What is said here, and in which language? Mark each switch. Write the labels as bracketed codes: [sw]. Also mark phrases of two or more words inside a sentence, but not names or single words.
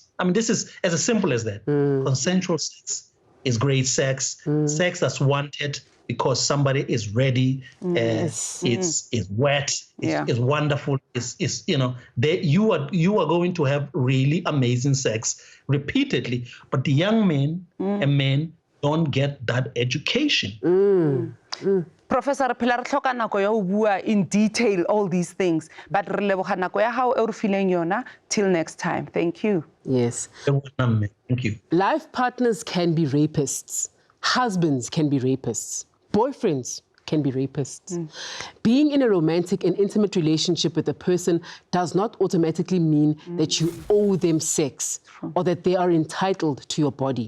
[en] I mean, this is as simple as that. Consensual sex is great sex, sex that's wanted because somebody is ready, it's wet, it's wonderful, you are going to have really amazing sex repeatedly. But the young men and men don't get that education. [st] Professor Pilar tlhoka nako ya ho bua [en] in detail all these things, [st] but re leboga nako ya hao e re fileng yona. [en] Till next time, thank you. Yes. Thank you. Life partners can be rapists. Husbands can be rapists. Boyfriends can be rapists. Being in a romantic and intimate relationship with a person does not automatically mean that you owe them sex or that they are entitled to your body.